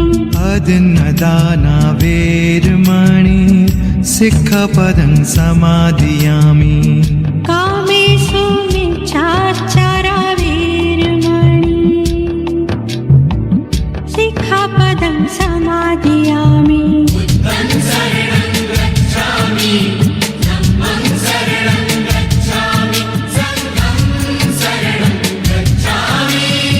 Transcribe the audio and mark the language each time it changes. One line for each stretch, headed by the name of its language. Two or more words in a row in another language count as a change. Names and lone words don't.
Pali: अदिन्नदाना वेरमणि सिक्खपदं समादयामि। कामेषु मिच्छाचारा वीरमणि सिक्खापदं समादयामि। बुद्धं शरणं गच्छामि धम्मं शरणं गच्छामि संघं शरणं गच्छामि।